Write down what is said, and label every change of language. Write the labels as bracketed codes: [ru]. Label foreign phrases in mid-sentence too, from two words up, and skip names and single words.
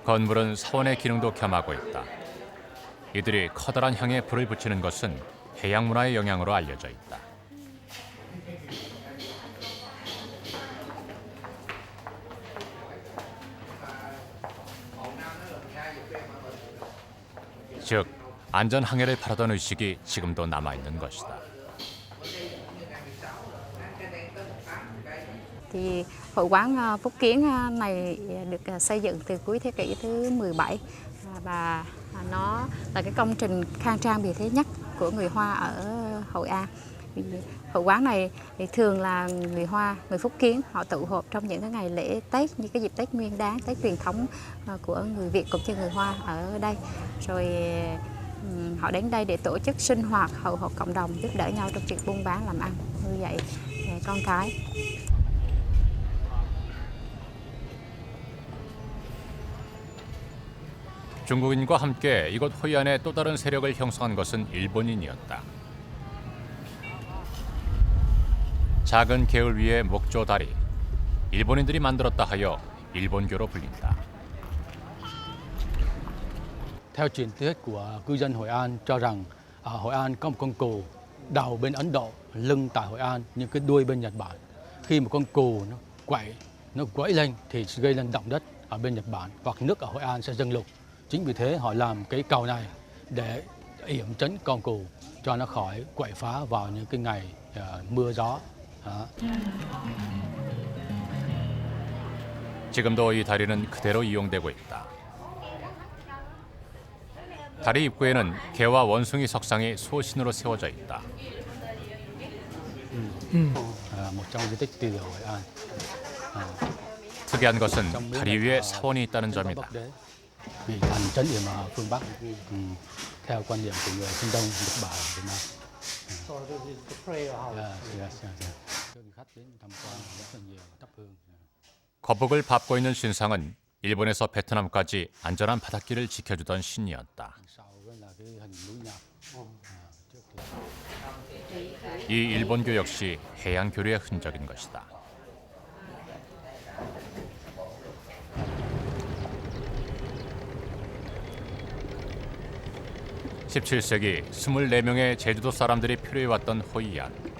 [ko] 건물은 사원의 기능도 겸하고 있다. 이들이 커다란 향에 불을 붙이는 것은 해양 문화의 영향으로 알려져 있다. 즉, 안전 항해를 바라던 의식이 지금도 남아있는 것이다. [vi] Thì hội quán Phúc Kiến này được xây dựng từ cuối thế kỷ thứ 17 và nó là cái công trình khang trang bề thế nhất của người Hoa ở Hội An. Vì hội quán này thì thường là người Hoa, người Phúc Kiến họ tụ họp trong những cái ngày lễ Tết như cái dịp Tết Nguyên Đán, Tết truyền thống của người Việt cũng như người Hoa ở đây. Rồi họ đến đây để tổ chức sinh hoạt hậu họp cộng đồng, giúp đỡ nhau trong việc buôn bán làm ăn, nuôi dạy con cái. [ko] 중국인과 함께 이곳 호이안에 또 다른 세력을 형성한 것은 일본인이었다. 작은 개울 위의 목조 다리, 일본인들이 만들었다 하여 일본교로 불린다. [vi] Theo truyền thuyết của cư dân Hội An cho rằng ở Hội An có một con cừu đầu bên Ấn Độ, lưng tại Hội An nhưng cái đuôi bên Nhật Bản. Khi một con cừu nó quẫy lên thì gây lên động đất ở bên Nhật Bản hoặc nước ở Hội An sẽ dâng lụt. Chính vì thế họ làm cái cầu này để yểm trấn con cừu cho nó khỏi quậy phá vào những cái ngày mưa gió. [ko] 지금도 이 다리는 그대로 이용되고 있다. 다리 입구에는 개와 원숭이 석상이 수호신으로 세워져 있다. [vi] Một trong di tích tiêu biểu Hội An. [ko] 특이한 것은 다리 위에 사원이 있다는 점이다. [vi] Vì thành trấn yểm ở phương Bắc, theo quan điểm của người phương Đông Nhật Bản Việt Nam. Khách đến tham quan rất là nhiều, thắp hương. [ko] 거북을 밟고 있는 신상은 일본에서 베트남까지 안전한 바닷길을 지켜주던 신이었다. 이 일본교 역시 해양 교류의 흔적인 것이다. (17세기) 24명의 제주도 사람들이 표류해왔던 호이안.